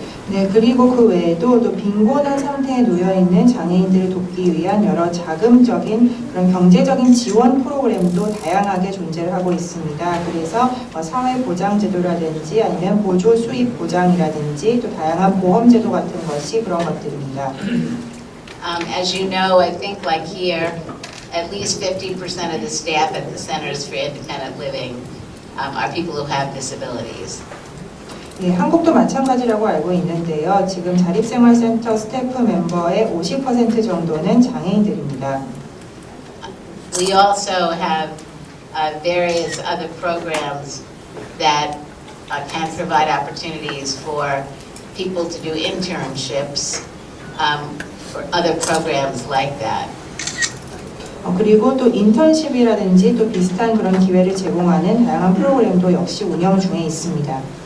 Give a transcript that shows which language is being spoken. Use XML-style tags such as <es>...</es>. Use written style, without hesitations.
<ko>네, 그리고 그 외에도 또 빈곤한 상태에 놓여 있는 장애인들을 돕기 위한 여러 자금적인 그런 경제적인 지원 프로그램도 다양하게 존재를 하고 있습니다. 그래서 사회보장제도라든지 아니면 보조 수입 보장이라든지 또 다양한 보험제도 같은 것이 그런 것들입니다.</ko> <en>As you know, I think like here, at least 50% of the staff at the Centers for Independent Living are people who have disabilities.</en> <ko>예, 한국도 마찬가지라고 알고 있는데요. 지금 자립생활센터 스태프 멤버의 50% 정도는 장애인들입니다.</ko> <en>We also have various other programs that can provide opportunities for people to do internships for other programs like that.</en> <ko>그리고 또 인턴십이라든지 또 비슷한 그런 기회를 제공하는 다양한 프로그램도 역시 운영 중에 있습니다.</ko>